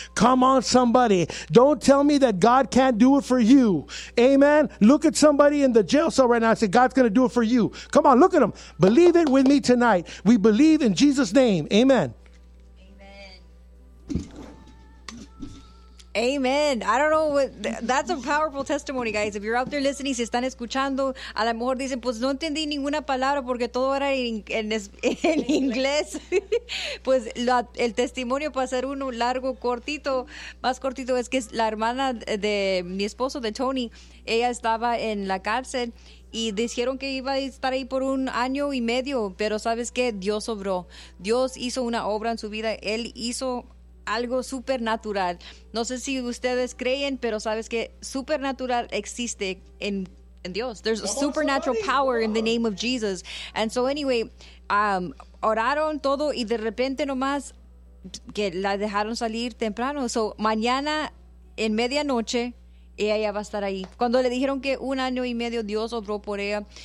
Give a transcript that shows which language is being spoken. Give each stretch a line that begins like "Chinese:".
English: Come on, somebody. Don't tell me that God can't do it for you. Amen. Look at somebody in the jail cell right now. I say, God's going to do it for you. Come on, look at them. Believe it with me tonight. We believe in Jesus' name. Amen. Amen. I don't know what that's a powerful testimony, guys. If you're out there listening,
Spanish: si están escuchando, a lo mejor dicen, pues no entendí ninguna palabra porque todo era en inglés. Pues el testimonio, para hacer uno largo, cortito, más cortito, es que la hermana de mi esposo, de Tony, ella estaba en la cárcel y dijeron que iba a estar ahí por un año y medio, pero ¿sabes qué? Dios obró. Dios hizo una obra en su vida. Él hizo algo supernatural. No sé si ustedes creen, pero sabes que supernatural existe en Dios.
English: There's a supernatural power in the name of Jesus. And so anyway,
Spanish: oraron todo y de repente nomás que la dejaron salir temprano. So mañana en medianoche ella ya va a estar ahí. Cuando le dijeron que un año y medio Dios obró por ella.